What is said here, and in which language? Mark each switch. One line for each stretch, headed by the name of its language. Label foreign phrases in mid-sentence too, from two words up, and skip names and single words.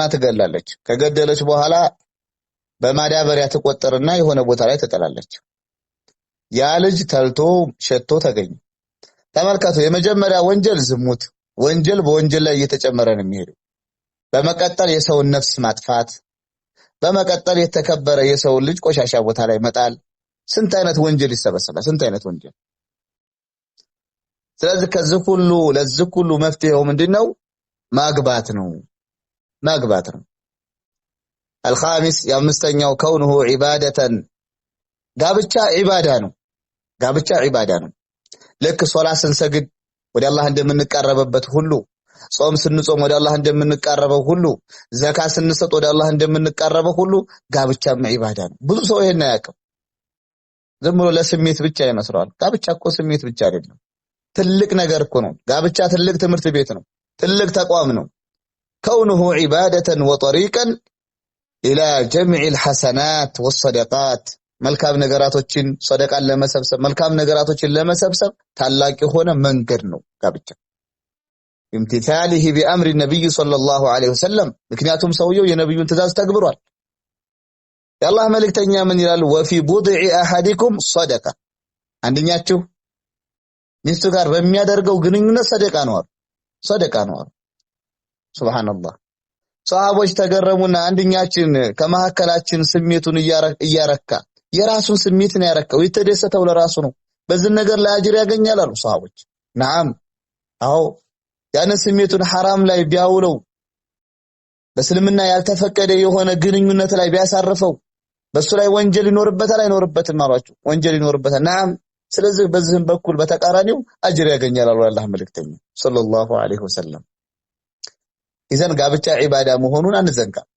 Amharic: ትገላለች። ከገደለች በኋላ በማዳበሪያ ተቆጠረና የሆነ ቦታ ላይ ተጠላለች። ያ ልጅ ተልቶ ሸቶ ተገኘ። ተመልከቱ፣ የመጀመሪያ ወንጀል ዝሙት፣ ወንጀል በወንጀል ላይ እየተጨመረ ነው የሚሄደው። በመቀጠል የሰው ነፍስ ማጥፋት፣ በመቀጠል የተከበረ የሰው ልጅ ቆሻሻ ቦታ ላይ መጣል። ስንት አይነት ወንጀል ይሰበሰባል፣ ስንት አይነት ወንጀል። ስለዚህ ከዚህ ሁሉ መፍትሄው ምንድነው? ማግባት ነው። الخامس የአምስተኛው
Arabic: كونه عبادة
Amharic: ጋብቻ ዒባዳ ነው። ልክ ሶላት ስንሰግድ ወደ አላህ እንደምንቀርበበት ሁሉ፣ ጾም ስንጾም ወደ አላህ እንደምንቀርበው ሁሉ፣ ዘካ ስንሰጥ ወደ አላህ እንደምንቀርበው ሁሉ ጋብቻም ዒባዳ ነው። ብዙ ሰው ይሄን አያውቅም። ዝም ብሎ ለስሜት ብቻ ይመስላል። ጋብቻ እኮ ስሜት ብቻ አይደለም፣ ትልቅ ነገር እኮ ነው። ጋብቻ ትልቅ ትምህርት ቤት ነው፣ ትልቅ ተቋም ነው።
Arabic: كونه عبادة وطريقا إلى جمع الحسنات والصدقات
Amharic: መልካም ነገራቶችን ሰደቃን ለመሰብሰብ መልካም ነገራቶችን ለመሰብሰብ ታላቅ የሆነ መንገድ ነው ጋብቻ።
Arabic: امتثاله بأمر النبي صلى الله عليه وسلم
Amharic: ምክንያቱም ሰውየው የነብዩን ትእዛዝ ተግብሯል። የአላህ መልእክተኛ ምን ይላል?
Arabic: وفي بضع أحدكم صدقة
Amharic: አንደኛችሁ ሚስቱ ጋር በሚያደርገው ግንኙነት ሰደቃ ነው። ሱብሃንአላህ። ሰሃቦች ተገረሙና አንደኛችን ከመሐከላችን ስሜቱን እያረካ የራሱን ስሜት ነው ያረካው፣ የተደሰተው ለራሱ ነው፣ በዚህ ነገር ላይ አጅር ያገኛል አሉ ሰሃቦች። ነዓም አዎ፣ ያን ስሜቱን ሐራም ላይ ቢያውለው በእስልምና ያልተፈቀደ የሆነ ግንኙነት ላይ ቢያሳርፈው በሱ ላይ ወንጀል ይኖርበታል አይኖርበትም አሏቸው። ወንጀል ይኖርበታል። ነዓም። ስለዚህ በዚህም በኩል በተቃራኒው አጅር ያገኛል አሉ አላህ መልእክተኛ
Arabic: صلى الله عليه وسلم።
Amharic: ኢዘን ጋብቻ ዒባዳ መሆኑን አንዘንጋ።